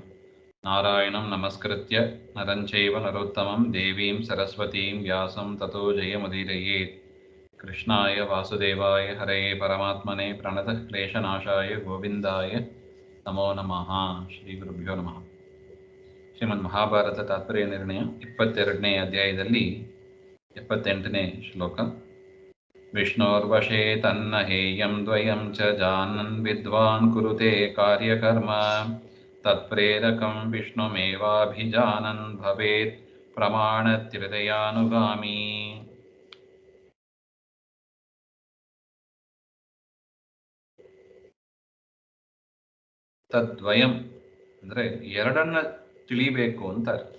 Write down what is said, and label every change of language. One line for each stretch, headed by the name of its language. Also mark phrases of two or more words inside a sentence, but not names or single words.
Sanskrit: नारायणं नमस्कृत्य नरं चैव नरोत्तमं देवीं सरस्वतीं व्यासं ततो जयमुदीरयेत्। कृष्णाय वासुदेवाय हरये परमात्मने प्रणतः क्लेशनाशाय गोविन्दाय नमो नमः। ಶ್ರೀಗುರುಭ್ಯೋ ನಮಃ.
Kannada: ಶ್ರೀಮನ್ ಮಹಾಭಾರತ ತಾತ್ಪರ್ಯ ನಿರ್ಣಯ 22ನೇ ಅಧ್ಯಾಯದಲ್ಲಿ 78ನೇ ಶ್ಲೋಕ.
Sanskrit: ವಿಷ್ಣೋರ್ವಶೇ ತನ್ನ ಹೇಯಂ ದ್ವಯಂ ಚ ಜಾನನ್ ವಿದ್ವಾನ್ ಕುರುತೆ ಕಾರ್ಯಕರ್ಮ ತತ್ಪ್ರೇರಕಂ ವಿಷ್ಣುಮೇವಾಭಿಜಾನನ್ ಭವೇತ್ ಪ್ರಮಾಣತ್ರಿದಯಾನುಗಾಮಿ.
Kannada: ತದ್ವಯಂ ಅಂದರೆ ಎರಡನ್ನ ತಿಳಿಬೇಕು ಅಂತ.